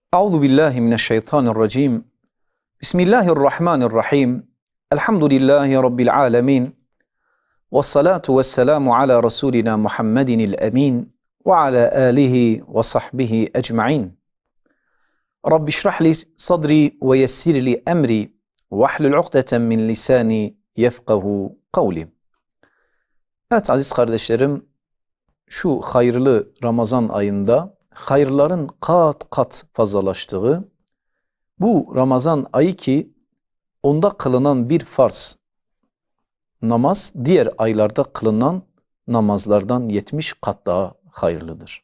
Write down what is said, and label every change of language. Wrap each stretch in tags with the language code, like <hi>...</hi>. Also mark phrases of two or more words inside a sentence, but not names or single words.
<ar>أعوذ بالله من الشيطان الرجيم. بسم الله الرحمن الرحيم. الحمد لله رب العالمين. والصلاة والسلام على رسولنا محمد الأمين وعلى آله وصحبه أجمعين. رب اشرح لي صدري ويسر لي أمري واحلل عقدة من لساني يفقهوا قولي.</ar> <tr>Evet aziz kardeşlerim, şu hayırlı Ramazan ayında hayırların kat kat fazlalaştığı, bu Ramazan ayı ki onda kılınan bir farz namaz diğer aylarda kılınan namazlardan 70 kat daha hayırlıdır.</tr>